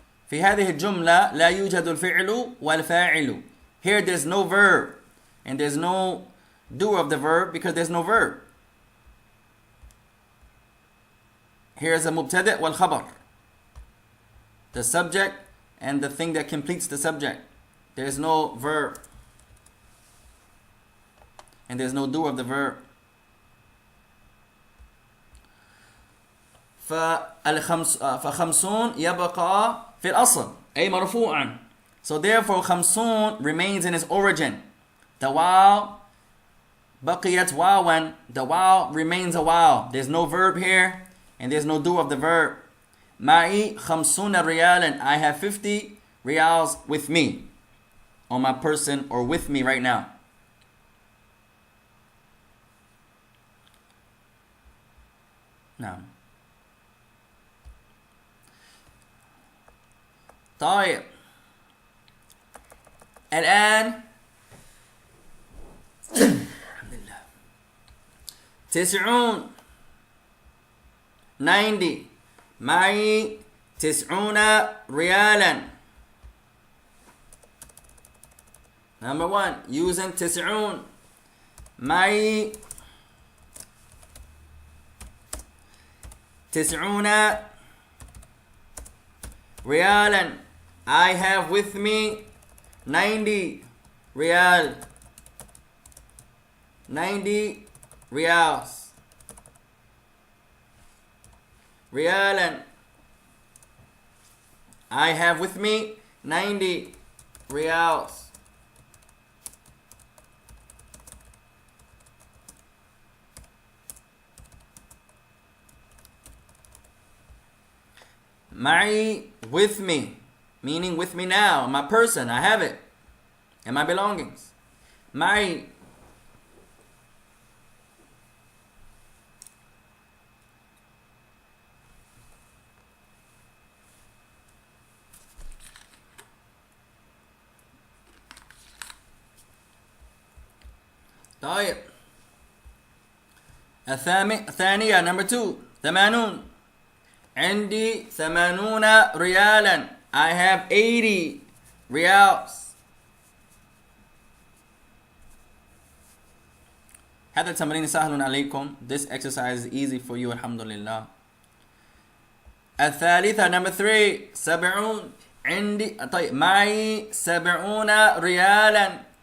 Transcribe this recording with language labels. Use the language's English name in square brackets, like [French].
[Arabic] في هذه الجملة لا يوجد الفعل والفاعل. [English] Here there's no verb and there's no doer of the verb because there's no verb. Here's a mubtada' wal khabar. The subject and the thing that completes the subject. There's no verb. And there's no doer of the verb. [Arabic] فخمسون يبقى في الأصل أي مرفوعا. [English] So therefore خمسون remains in its origin. The واو بقيت واوا. The واو remains a واو. There's no verb here and there's no doer of the verb. [Arabic] معي 50 ريالا. [English] I have 50 riyals with me, on my person or with me right now. [Arabic] نعم. طيب الآن الحمد لله 90 90 معي 90 ريالا. [English] Number 1 using 90 [Arabic] معي 90 ريالا. [English] I have with me 90 ريال. 90 riyals. [Arabic] ريالا. [English] I have with me 90 riyals. معي with me, meaning with me now, my person, I have it, and my belongings. [Arabic] معي طيب الثانية [English] number 2 [Arabic] 80 عندي 80 ريالا. [English] I have 80 riyals. [Arabic] هذا التمرين سهل عليكم. [English] This exercise is easy for you الحمد لله. [Arabic] الثالثة [English] number 3 [Arabic] 70 عندي طيب معي 70 ريالا.